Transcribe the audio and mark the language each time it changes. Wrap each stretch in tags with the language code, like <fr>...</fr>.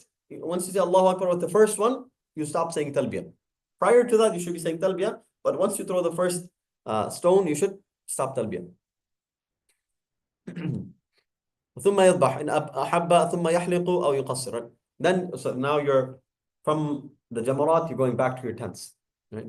<en>Once you say Allahu Akbar with the first one, you stop saying talbiyah. Prior to that, you should be saying talbiyah, but once you throw the first stone, you should stop talbiyah.</en> <ar>ثم يذبح إن أحب ثم يحلق أو يقصر.</ar> <en>Then, so now you're from the jamarat, you're going back to your tents. Right?</en>